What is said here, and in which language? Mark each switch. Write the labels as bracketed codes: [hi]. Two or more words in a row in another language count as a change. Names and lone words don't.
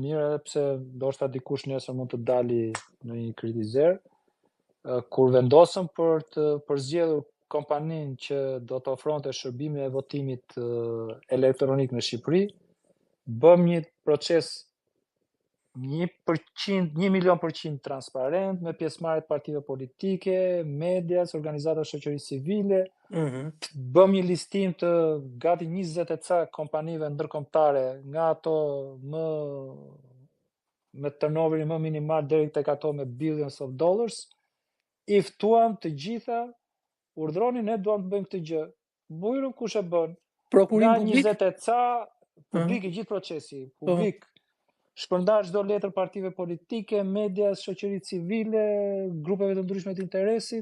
[sq] mirë, edhe pse ndoshta dikush nesër mund të dali në një kritizer, kur vendosëm për të përzgjedhur kompaninë që do të ofronte shërbimin e votimit elektronik në Shqipëri, bëm një proces 1,000,000% transparent, me pjesëmarrje të partive politike, medias, organizata shoqërisë civile. Bëm një listim të gati 20 e ca kompanive ndërkombëtare, nga ato me turnoverin më minimal deri tek ato me [en] billions of dollars. [sq] I ftuam të gjitha, urdhroni, ne duam të bëjmë këtë gjë. Bujrum kush e bën? Prokurim publik? Nga 20 e ca, publik i gjithë procesi, publik. Shpërndar çdo letër partive politike, medias, shoqërisë civile, grupeve të ndryshme të interesit.